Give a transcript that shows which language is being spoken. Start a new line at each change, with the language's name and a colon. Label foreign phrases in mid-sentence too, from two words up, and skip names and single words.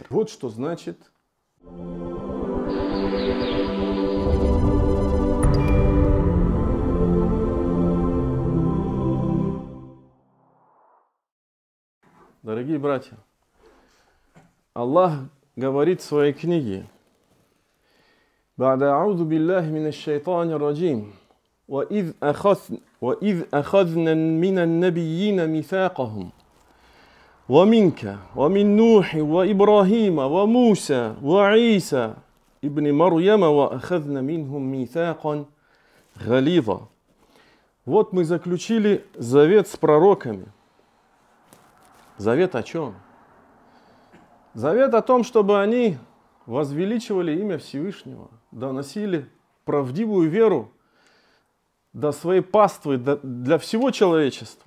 Russian: Вот что значит... Дорогие братья, Аллах говорит в своей книге:
Arabic: «بعد أعوذ بالله من الشيطان الرجيم، وإذ أخذنا من النبيين ميثاقهم، ومنك، ومن نوح، وإبراهيم، وموسى، وعيسى، ابن مريم، وأخذنا منهم ميثاقا غليظا».
Russian: Вот мы заключили завет с пророками. Завет о чем? Завет о том, чтобы они возвеличивали имя Всевышнего, доносили правдивую веру до своей паствы, для всего человечества.